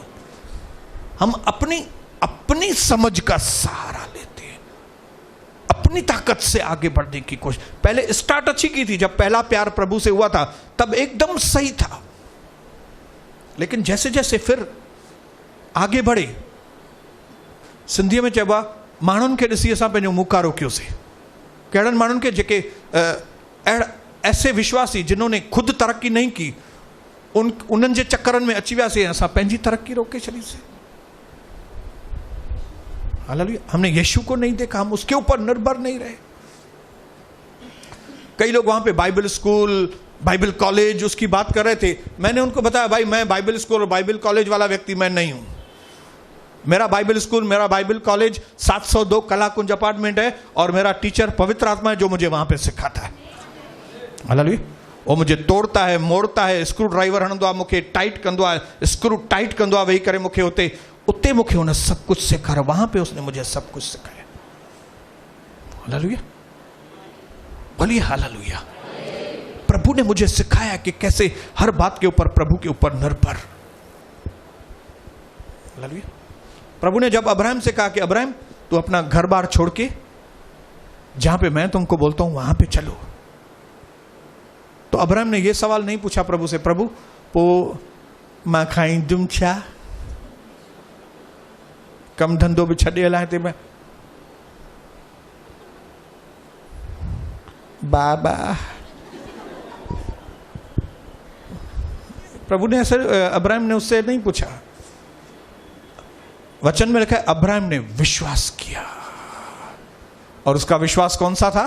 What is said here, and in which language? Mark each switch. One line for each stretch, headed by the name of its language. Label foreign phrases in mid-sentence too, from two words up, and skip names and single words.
Hindi: हम अपनी समझ का सहारा लेते हैं, अपनी ताकत से आगे बढ़ने की कोशिश। पहले स्टार्ट अच्छी की थी, जब पहला प्यार प्रभु से हुआ था तब एकदम सही था, लेकिन जैसे जैसे फिर आगे बढ़े,
Sindhi: सिंधीअ में चइबो आहे माण्हुनि खे ॾिसी असां पंहिंजो मुंहुं रोकियोसीं। कहिड़नि माण्हुनि खे?
Hindi: जेके ऐसे विश्वासी जिन्होंने खुद तरक्की नहीं की,
Sindhi: उन्हनि जे चक्करनि में अची वियासीं, असां पंहिंजी तरक्की रोके छॾीसीं। हालेलुया।
Hindi: हमने यीशु को नहीं देखा, हम उसके ऊपर निर्भर नहीं रहे। कई लोग वहां पे
English: Bible school, Bible college
Hindi: उसकी बात कर रहे थे। मैंने उनको बताया भाई मैं
English: Bible school
Hindi: और
English: Bible college
Hindi: वाला व्यक्ति मैं नहीं हूं। मेरा
English: Bible school,
Hindi: मेरा
English: Bible college
Hindi: 702 कलाकुंज अपार्टमेंट है और मेरा टीचर पवित्र आत्मा है जो मुझे वहां पे सिखाता है। हालेलुया। वो मुझे तोड़ता है, मोड़ता है,
English: screw driver
Sindhi: हणंदो आहे, मूंखे टाइट कंदो आहे, स्क्रू टाइट कंदो आहे, वेही करे मूंखे उते मूंखे हुन
Hindi: सब कुछ सिखाया। वहां पे उसने मुझे सब कुछ सिखाया। हालेलुया, बोलिए हालेलुया। प्रभु ने मुझे सिखाया कि कैसे हर बात के ऊपर प्रभु के ऊपर निर्भर। हालेलुया। प्रभु ने जब अब्राहम से कहा कि अब्राहम तू अपना घर बार छोड़ के जहां पे मैं तुमको बोलता हूं वहां पे चलो, तो अब्राहम ने यह सवाल नहीं पूछा प्रभु से, प्रभु
Sindhi: पो मां खाईंदुमि छा? कम धंधो भी छॾे हलां हिते मैं?
Hindi: बाबा, प्रभु ने ऐसे अब्राहम ने उससे नहीं पूछा। वचन में लिखा है अब्राहम ने विश्वास किया, और उसका विश्वास कौन सा था?